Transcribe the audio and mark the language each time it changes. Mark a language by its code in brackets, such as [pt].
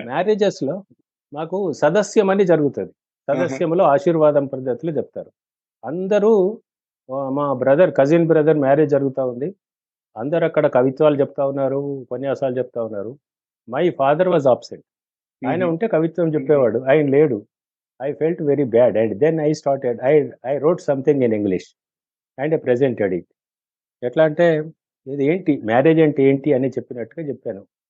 [te] Marriages లో మాకు సదస్యం అని జరుగుతుంది. సదస్యంలో ఆశీర్వాదం పద్ధతులు చెప్తారు. అందరూ మా కజిన్ బ్రదర్ మ్యారేజ్ జరుగుతూ ఉంది. అందరు అక్కడ కవిత్వాలు చెప్తా ఉన్నారు, ఉపన్యాసాలు చెప్తా ఉన్నారు. [en] My father was absent. [te] ఆయన ఉంటే కవిత్వం చెప్పేవాడు, ఆయన లేడు. [en] I felt very bad, and then I wrote something in English and I presented it. [te] ఎట్లా అంటే ఇది ఏంటి మ్యారేజ్ అంటే ఏంటి అని చెప్పినట్టుగా చెప్పాను.